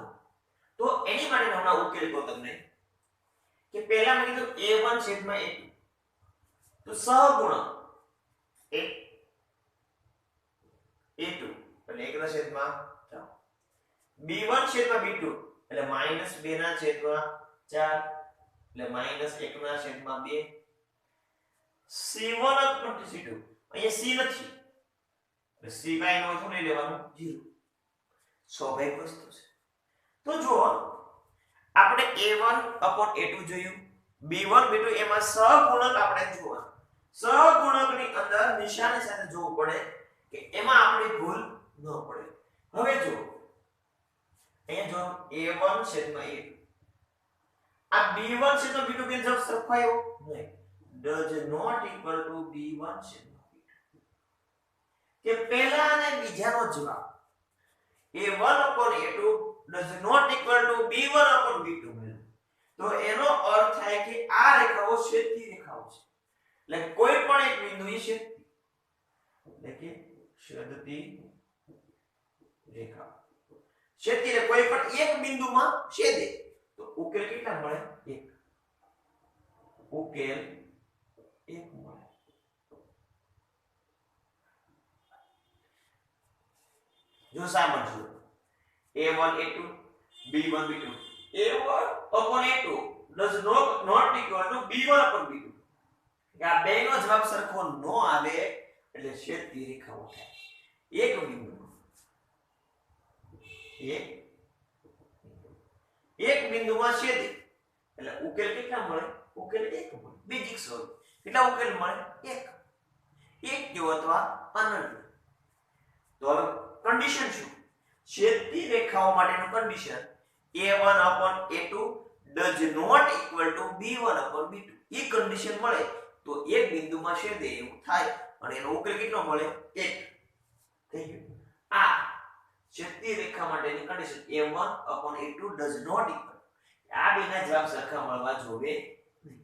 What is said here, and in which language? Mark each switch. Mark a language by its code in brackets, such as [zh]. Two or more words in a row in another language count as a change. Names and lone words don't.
[gu] તો એની માટે હમણાં ઉકેલ કહો તમને કે પહેલા મેં કીધું a1 છેદમાં a2 તો સહગુણક a2 એટલે 1 ના છેદમાં 3, b1 છેદમાં b2 એટલે -2 ના છેદમાં 4 એટલે -1 ના છેદમાં 2, [en] c1 upon c2 [gu] અહીંયા c નથી એટલે c કાઈ નો શું લઈ લેવાનું 0. સ્વાભાવિક વસ્તુ છે. તો જો આપણે [en] a1 upon a2 [gu] જોયું, b1 b2 એમાં સહગુણક આપણે જોવા. સહગુણકની અંદર નિશાની સાથે જોવું પડે કે એમાં આપણી ભૂલ ન પડે. હવે જો અહીંયા જો a1 છેદમાં a2 આ b1 છેદમાં b2 કે જબ સરખાયો નહીં, [en] does not equal to [gu] b1 છેદમાં b2 કે પહેલા અને બીજાનો જવાબ [en] a1 upon a2 does not equal to b1 upon b2 [gu] મળે. તો એનો અર્થ થાય કે આ રેખાઓ છેદતી રેખાઓ છે. એટલે કોઈ પણ એક બિંદુએ છેદતી એટલે કે છેદતી રેખા છેદતી રે કોઈ પણ એક બિંદુમાં છેદે તો ઉકેલ કેટલા મળે? 1. ઉકેલ 1 મળે. જો સાંભળજો a1 a2 b1 b2 [en] a1 upon a2 does not equal to b1 upon b2 [gu] આ બેનો જવાબ સરખો ન આવે એટલે છેદતી રેખાઓ થાય. એક બિંદુમાં એક બિંદુમાં છેદે એટલે ઉકેલ કેટલા મળે? ઉકેલ 1 મળે. બેઝિક સ્વરૂપ કેટલા ઉકેલ મળે? 1 જેવો અથવા અનંત. તો હવે કન્ડિશન શું? છેદતી રેખાઓ માટેનું કન્ડિશન [en] a1 upon a2 does not equal to b1 upon b2 [gu] એ કન્ડિશન મળે તો એક બિંદુમાં છેદે એવું થાય અને એનો ઉકેલ કેટલો મળે? 1. થઈ ગયું. આ ક્ષિતિજ રેખા માટેની કન્ડિશન a1/a2 [en] does not equal, [gu] આ બેના જવાબ સરખા મળવા જોવે નહીં.